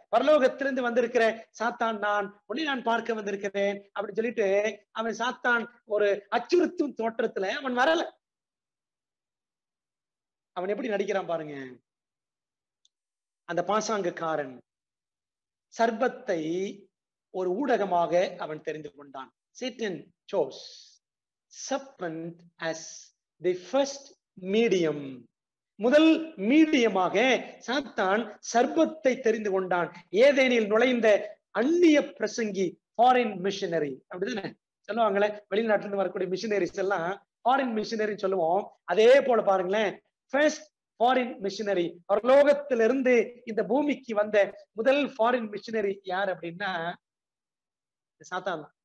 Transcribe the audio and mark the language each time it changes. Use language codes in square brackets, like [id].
[ta] பரலோகத்திலிருந்து வந்திருக்கிற சாத்தான் நான், உன்னை நான் பார்க்க வந்திருக்கிறேன் அப்படின்னு சொல்லிட்டு அவன் சாத்தான் ஒரு அச்சுறுத்தும் தோற்றத்துல அவன் வரல. அவன் எப்படி நடிக்கிறான் பாருங்க. அந்த பாசாங்குக்காரன் சர்பத்தை ஒரு ஊடகமாக அவன் தெரிந்து கொண்டான். [en] Satan chose serpent as the first medium. [ta] முதல் மீடியமாக சாத்தான் சர்பத்தை தெரிந்து கொண்டான். ஏதேனில் நுழைந்த அந்நிய பிரசங்கி, ஃபாரின் மிஷனரி, அப்படிதானே சொல்லுவாங்களே, வெளிநாட்டுல இருந்து வரக்கூடிய மிஷனரிஸ் எல்லாம் ஃபாரின் மிஷனரி சொல்லுவோம். அதே போல பாருங்களேன், ஃபர்ஸ்ட் ஃபாரின் மிஷனரி, பரலோகத்திலிருந்து இந்த பூமிக்கு வந்த முதல் ஃபாரின் மிஷனரி யார் அப்படின்னா சாத்தான்.